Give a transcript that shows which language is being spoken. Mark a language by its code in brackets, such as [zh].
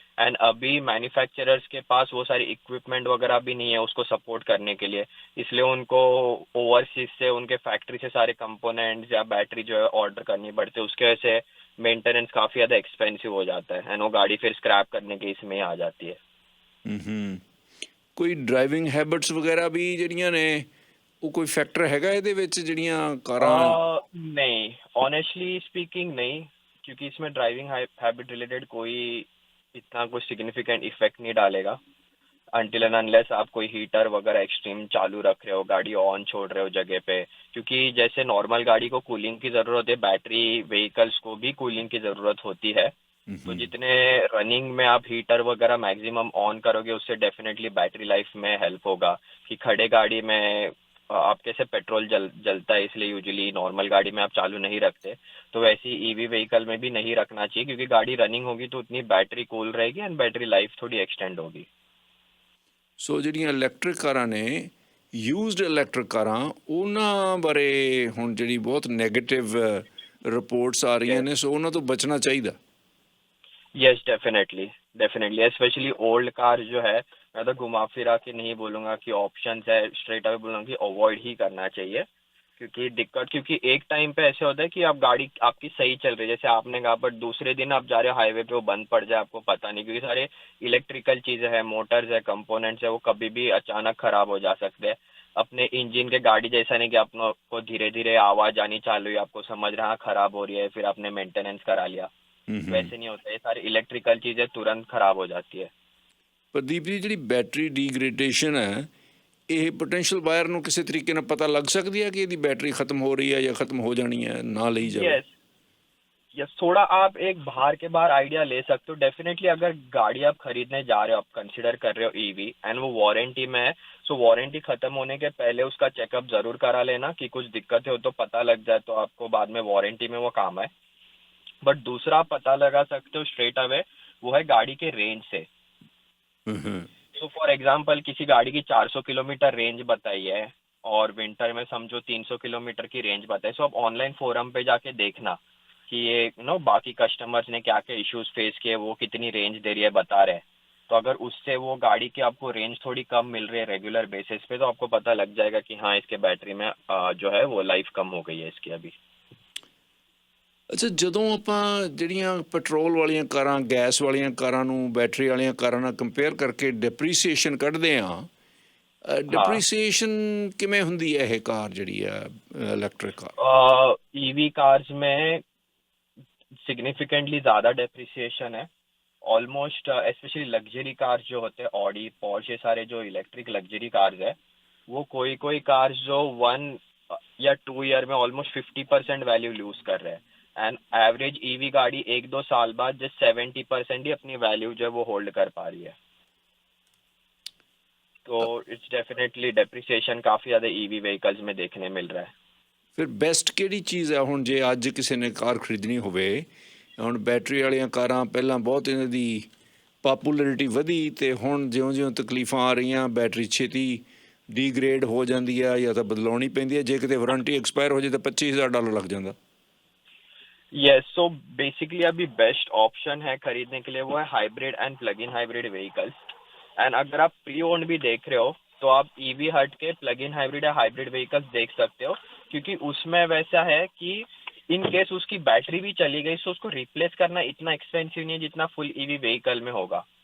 [hi] And अभी manufacturers के पास वो सारी इक्विपमेंट वगैरह भी नहीं है उसको सपोर्ट करने के लिए, इसलिए उनको ओवरसीज से उनके फैक्ट्री से सारे कंपोनेंट्स या बैटरी जो है ऑर्डर करनी पड़ती है। उसके वजह से मेंटेनेंस काफ़ी ज़्यादा एक्सपेंसिव हो जाता है एंड वो गाड़ी फिर स्क्रैप करने के इसमें आ जाती है। [pa] ਕੋਈ ਡਰਾਈਵਿੰਗ ਹੈਬਿਟਸ ਵਗੈरह ਵੀ ਜਿਹੜੀਆਂ ਨੇ ਉਹ ਕੋਈ ਫੈਕਟਰ ਹੈਗਾ ਇਹਦੇ ਵਿੱਚ ਜਿਹੜੀਆਂ ਕਾਰਾਂ? [hi] नहीं ऑनेस्टली स्पीकिंग नहीं, क्योंकि इसमें ड्राइविंग हैबिट रिलेटेड कोई इतना कुछ सिग्निफिकेंट इफेक्ट नहीं डालेगा अनटिल एंड अनलेस आप कोई हीटर वगैरह एक्सट्रीम चालू रख रहे हो, गाड़ी ऑन छोड़ रहे हो जगह पे। क्योंकि जैसे नॉर्मल गाड़ी को कूलिंग की ज़रूरत है, बैटरी व्हीकल्स को भी कूलिंग की ज़रूरत होती है। तो जितने रनिंग में आप हीटर वगैरह मैक्सिमम ऑन करोगे उससे डेफिनेटली बैटरी लाइफ में हेल्प होगा। कि खड़े गाड़ी में आपके से पेट्रोल जलता है, इसलिए यूजुअली नॉर्मल गाड़ी में आप चालू नहीं रखते, तो वैसे ही ईवी व्हीकल में भी नहीं रखना चाहिए, क्योंकि गाड़ी रनिंग होगी तो उतनी बैटरी कूल रहेगी एंड बैटरी लाइफ थोड़ी एक्सटेंड होगी। [pa] ਸੋ ਜਿਹੜੀਆਂ ਇਲੈਕਟ੍ਰਿਕ ਕਾਰਾਂ ਨੇ, ਯੂਜ਼ਡ ਇਲੈਕਟ੍ਰਿਕ ਕਾਰਾਂ, ਉਹਨਾਂ ਬਾਰੇ ਹੁਣ ਜਿਹੜੀ ਬਹੁਤ ਨੈਗੇਟਿਵ ਰਿਪੋਰਟਸ ਆ ਰਹੀਆਂ ਨੇ, ਸੋ ਉਹਨਾਂ ਤੋਂ ਬਚਣਾ ਚਾਹੀਦਾ। [hi] Yes definitely specially old car जो है, मैं तो घुमा फिरा के नहीं बोलूँगा कि ऑप्शंस है, स्ट्रेट अवे बोलूँगा कि अवॉइड ही करना चाहिए। क्योंकि एक टाइम पे ऐसे होता है कि आप गाड़ी आपकी सही चल रही है जैसे आपने कहा, बट दूसरे दिन आप जा रहे हो हाईवे पे वो बंद पड़ जाए, आपको पता नहीं, क्योंकि सारे इलेक्ट्रिकल चीज़ें हैं, मोटर्स है, कंपोनेंट्स है, वो कभी भी अचानक खराब हो जा सकते हैं। अपने इंजन के गाड़ी जैसा नहीं कि आपको धीरे धीरे आवाज़ आनी चालू हुई, आपको समझ रहा खराब हो रही है, फिर आपने मेंटेनेंस करा लिया। वैसे नहीं होता, ये सारी इलेक्ट्रिकल चीज़ें तुरंत खराब हो जाती है। [pa] ਪ੍ਰਦੀਪ ਜੀ, ਜਿਹੜੀ ਬੈਟਰੀ ਡੀਗ੍ਰੇਡੇਸ਼ਨ ਹੈ, ਇਹ ਪੋਟੈਂਸ਼ੀਅਲ ਬਾਇਰ ਨੂੰ ਕਿਸੇ ਤਰੀਕੇ ਨਾਲ ਪਤਾ ਲੱਗ ਸਕਦੀ ਹੈ ਕਿ ਇਹਦੀ बैटरी ख़त्म हो रही है या ख़त्म हो जानी है, ना ली जाए? [hi] यस थोड़ा आप एक बाहर के बाहर आइडिया ले सकते हो। डेफिनेटली अगर गाड़ी आप खरीदने जा रहे हो, आप कंसिडर कर रहे हो ईवी एंड वो वारंटी में है, सो वारंटी खत्म होने के पहले उसका चेकअप ज़रूर करा लेना कि कुछ दिक्कतें हो तो पता लग जाए, तो आपको बाद में वारंटी में वो काम है। बट दूसरा आप पता लगा सकते हो स्ट्रेट अवे, वो है गाड़ी के रेंज से। सो फॉर एग्जांपल किसी गाड़ी की 400 किलोमीटर रेंज बताई है और विंटर में समझो 300 किलोमीटर की रेंज बताई, सो आप ऑनलाइन फोरम पे जाके देखना कि ये बाकी कस्टमर्स ने क्या क्या इश्यूज फेस किए, वो कितनी रेंज दे रही है बता रहे हैं। तो अगर उससे वो गाड़ी की आपको रेंज थोड़ी कम मिल रही है रेगुलर बेसिस पे, तो आपको पता लग जाएगा कि हाँ इसके बैटरी में जो है वो लाइफ कम हो गई है इसकी अभी। [pa] ਅੱਛਾ, ਜਦੋਂ ਆਪਾਂ ਜਿਹੜੀਆਂ ਪੈਟਰੋਲ ਵਾਲੀਆਂ ਕਾਰਾਂ, ਗੈਸ ਵਾਲੀਆਂ ਕਾਰਾਂ ਨੂੰ ਬੈਟਰੀ ਵਾਲੀਆਂ ਕਾਰਾਂ ਨਾਲ ਕੰਪੇਅਰ ਕਰਕੇ ਡਿਪਰੀਸੀਏਸ਼ਨ ਕੱਢਦੇ ਹਾਂ, ਡਿਪਰੀਸੀਏਸ਼ਨ ਕਿਵੇਂ ਹੁੰਦੀ ਹੈ ਇਹ ਕਾਰ ਜਿਹੜੀ ਆ ਇਲੈਕਟ੍ਰਿਕ ਕਾਰ? [hi] ईवी कार्स में सिग्निफिकेंटली ज़्यादा डेप्रिसिएशन है ऑलमोस्ट, स्पेशली लग्जरी कार्स जो होते हैं, ऑडी पॉर्श, ये सारे जो इलेक्ट्रिक लग्जरी कार्स है, वो कोई कार्स जो 1 या 2 ईयर में ऑलमोस्ट 50% वैल्यू लूज कर रहे हैं एंड एवरेज ईवी गाड़ी 1-2 साल बाद जस्ट 70% ही अपनी वैल्यू जो है वो होल्ड कर पा रही है। तो इट्स डेफिनेटली डेप्रिसिएशन काफ़ी ज़्यादा ईवी व्हीकल्स में देखने मिल रहा है। [pa] ਫਿਰ ਬੈਸਟ ਕਿਹੜੀ ਚੀਜ਼ ਹੈ ਹੁਣ ਜੇ ਅੱਜ ਕਿਸੇ ਨੇ ਕਾਰ ਖਰੀਦਣੀ ਹੋਵੇ? ਹੁਣ ਬੈਟਰੀ ਵਾਲੀਆਂ ਕਾਰਾਂ ਪਹਿਲਾਂ ਬਹੁਤ ਇਹਨਾਂ ਦੀ ਪਾਪੂਲਰਿਟੀ ਵਧੀ, ਅਤੇ ਹੁਣ ਜਿਉਂ-ਜਿਉਂ ਤਕਲੀਫਾਂ ਆ ਰਹੀਆਂ, ਬੈਟਰੀ ਛੇਤੀ ਡੀਗ੍ਰੇਡ ਹੋ ਜਾਂਦੀ ਆ ਜਾਂ ਤਾਂ ਬਦਲਾਉਣੀ ਪੈਂਦੀ ਹੈ, ਜੇ ਕਿਤੇ ਵਾਰੰਟੀ ਐਕਸਪਾਇਰ ਹੋ ਜਾਏ ਤਾਂ $25,000 ਲੱਗ ਜਾਂਦਾ। [hi] यस सो बेसिकली अभी बेस्ट ऑप्शन है खरीदने के लिए वो है hybrid and plug in hybrid vehicles. And अगर आप प्री ओन्ड भी देख रहे हो तो आप ईवी हट के प्लग इन हाइब्रिड या हाइब्रिड व्हीकल्स देख सकते हो, क्योंकि उसमें वैसा है कि इन केस उसकी बैटरी भी चली गई तो उसको रिप्लेस करना इतना एक्सपेंसिव नहीं है जितना फुल ईवी व्हीकल में होगा।